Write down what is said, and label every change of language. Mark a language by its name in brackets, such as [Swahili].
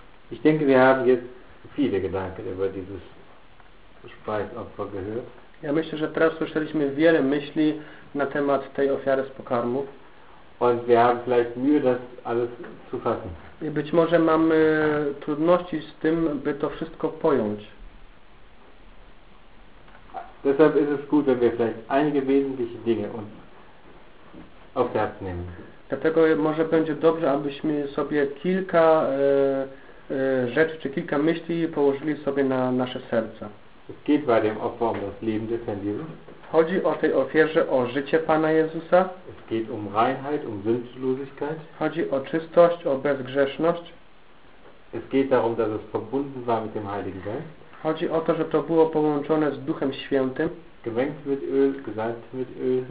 [German] Ich denke, wir haben jetzt viele Gedanken über dieses Speisopfer gehört. [Polish] Ja myślę, że teraz słyszeliśmy wiele myśli na temat tej ofiary z pokarmów. [German] Und wir haben vielleicht Mühe, das alles zu fassen. [Polish] I być może mamy trudności z tym, by to wszystko pojąć. [German] Deshalb ist es gut, wenn wir vielleicht einige wesentliche Dinge uns aufs Herz nehmen. [Polish] Dlatego może będzie dobrze, abyśmy sobie kilka rzeczy czy kilka myśli położyli sobie na nasze serca. [German] Es geht bei dem Opfer um das Leben des Herrn Jesus. [Polish] Chodzi o tej ofierze o życie Pana Jezusa. [German] Es geht um Reinheit, um Sündlosigkeit. [Polish] Chodzi o czystość, o bezgrzeszność. [German] Es geht darum, dass es verbunden war mit dem Heiligen Geist. [Polish] Chodzi o to, że to było połączone z Duchem Świętym. [German] Gewenkt mit Öl, gesalbt mit Öl.